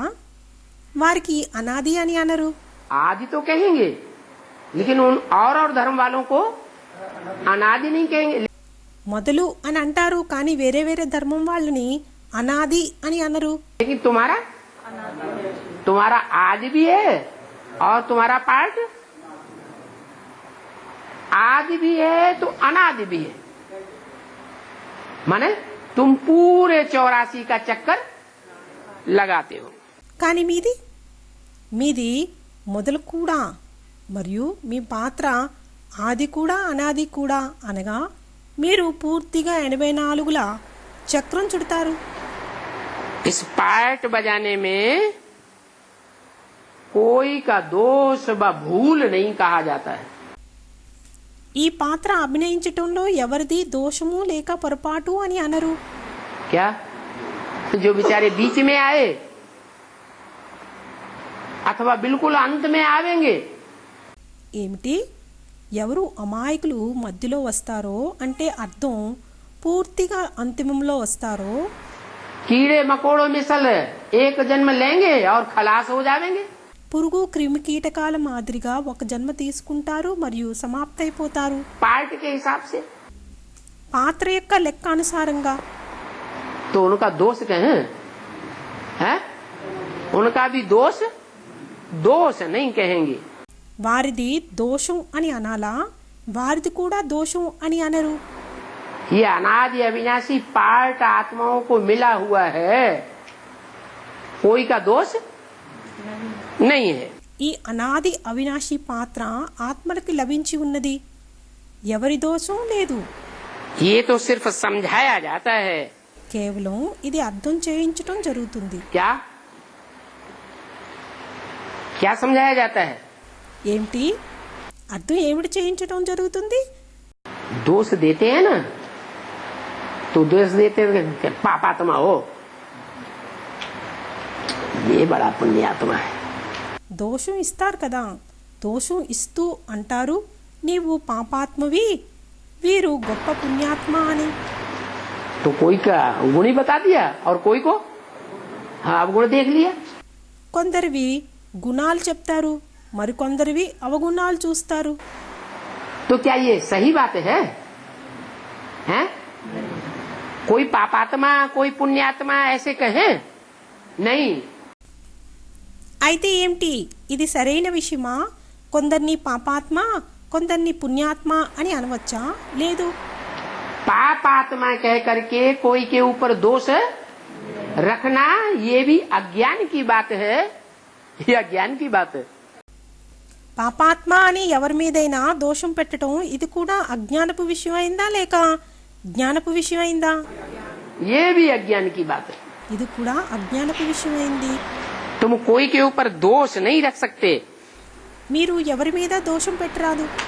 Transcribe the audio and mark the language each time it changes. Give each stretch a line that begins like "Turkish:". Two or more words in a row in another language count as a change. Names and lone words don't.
Telugu: వారికి అనాది అని అనరు.
Hindi: आदि तो कहेंगे, लेकिन उन और धर्म वालों को अनादि नहीं कहेंगे।
Telugu: మొదలు అని అంటారు, కానీ వేరే వేరే ధర్మం వాళ్ళని అనాది అని అనరు.
Hindi: लेकिन तुम्हारा आदि भी है और तुम्हारा पार्ट आदि भी है तो अनादि भी है। माने तुम पूरे 84 का चक्कर लगाते हो।
Telugu: కానీ మీది మొదలు కూడా మరియు మీ పాత్ర ఆది కూడా అనాది కూడా అనగా మీరు పూర్తిగా 84ల చక్రం చుడతారు.
Hindi: इस पार्ट बजाने में कोई का दोष व भूल नहीं कहा जाता है।
Telugu: ఈ పాత్ర అభినయించటంలో ఎవరిది దోషము లేక పొరపాటు అని అనరు.
Hindi: क्या जो बेचारे बीच में आए अथवा बिल्कुल अंत में आवेंगे,
Telugu: ఏమిటి? ఎవరు అమాయకులు మధ్యలో వస్తారో అంటే అర్థం పూర్తిగా అంతిమంలో వస్తారో,
Hindi: कीड़े मकोड़ों मिसल एक जन्म लेंगे और खलास हो जाएंगे।
Telugu: పురుగు క్రిమి కీటకాల మాదిరిగా ఒక జన్మ తీసుకుంటారు మరియు సమాప్తైపోతారు.
Hindi: पार्ट के हिसाब से
Telugu: పాత్ర యొక్క లెక్క అనుసారంగా.
Hindi: तो उनका दोष कहें है? उनका भी दोष नहीं कहेंगे।
Telugu: వారిది దోషం అని అనాలా? వారిది కూడా దోషం అని అనరు.
Hindi: ये अनादि अविनाशी पार्ट आत्माओं को मिला हुआ है, कोई का दोष नहीं है।
Telugu: ఈ అనాది అవినాశి పాత్ర ఆత్మలకు లభించి ఉన్నది, ఎవరి దోషం లేదు.
Hindi: ये तो सिर्फ समझाया जाता है।
Telugu: కేవలం ఇది అర్థం చేయించటం జరుగుతుంది.
Hindi: क्या क्या समझाया जाता है?
Telugu: ఏమిటి అర్థం ఏమిటి చేయించటం జరుగుతుంది?
Hindi: दोष देते हैं ना, तो दोष देते हैं कि पापात्मा हो, ये बड़ा पुण्यात्मा है।
Telugu: దోషం ఇస్తారు కదా, దోషం ఇస్తూ అంటారు నీవు పాపాత్మవి, వీరు గొప్ప పుణ్యాత్మ అని.
Hindi: तो कोई का गुण ही बता दिया और कोई को अवगुण देख लिया।
Telugu: కొందరివి గుణాలు చెప్తారు, మరికొందరివి అవగుణాలు చూస్తారు.
Hindi: तो क्या ये सही बात है? हैं? कोई पापात्मा कोई पुण्यात्मा ऐसे कहें? नहीं।
Telugu: అయితే ఏమిటి ఇది సరైన విషయమా? కొందరిని పాపాత్మ కొందరిని పుణ్యాత్మ అని అనవచ్చా? లేదు.
Hindi: पापात्मा कह करके कोई के ऊपर दोष रखना ये भी अज्ञान की बात है, ये अज्ञान की बात है।
Telugu: పాపాత్మ అని ఎవరి మీదైనా దోషం పెట్టడం ఇది కూడా అజ్ఞానపు విషయం అయిందా లేక జ్ఞానపు విషయం అయిందా?
Hindi: ये भी अज्ञान की बात है।
Telugu: ఇది కూడా అజ్ఞానపు విషయం అయింది.
Hindi: तुम कोई के ऊपर दोष नहीं रख सकते,
Telugu: మీరు ఎవరి మీద దోషం పెట్టరాదు.